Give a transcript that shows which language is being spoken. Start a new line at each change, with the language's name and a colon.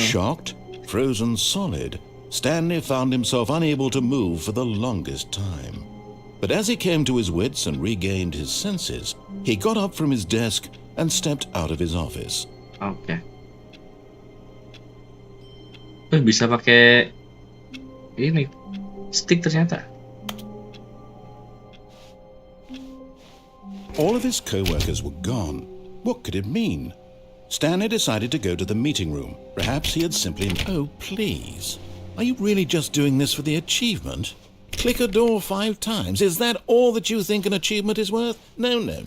English: Shocked, frozen solid, Stanley found himself unable to move for the longest time. But as he came to his wits and regained his senses, he got up from his desk and stepped out of his office.
Indonesian: Oke. Bisa pakai ini stick ternyata.
English: All of his co-workers were gone. What could it mean? Stanley decided to go to the meeting room. Perhaps he had simply... Oh, please. Are you really just doing this for the achievement? Click a door 5 times. Is that all that you think an achievement is worth? No.